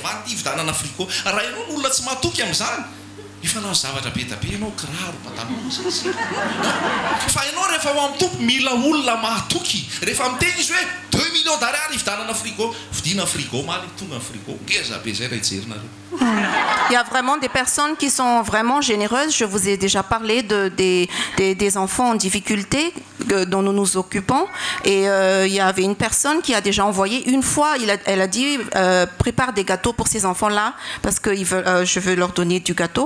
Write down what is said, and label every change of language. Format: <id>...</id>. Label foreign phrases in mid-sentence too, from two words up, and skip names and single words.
<mg>avanty ividanana frigo raha ianao n'olona tsy matoky amin'izany efa nao zavatra be da be ianao kiraro patalon fa ianao rehefa ho amin'ny tompo mila olona mahatoky rehefa miteny izy hoe 2</mg> <fr>millions d'ariary</fr> <mg>ividanana frigo vidina frigo maly tonga frigo ngeza be zay raha ijery nareo.</mg> <fr>Il y a vraiment des personnes qui sont vraiment généreuses. Je vous ai déjà parlé des enfants en difficulté dont nous nous occupons. Et il y avait une personne qui a déjà envoyé une fois, elle a dit prépare des gâteaux pour ces enfants-là parce que je veux leur donner du gâteau.</fr>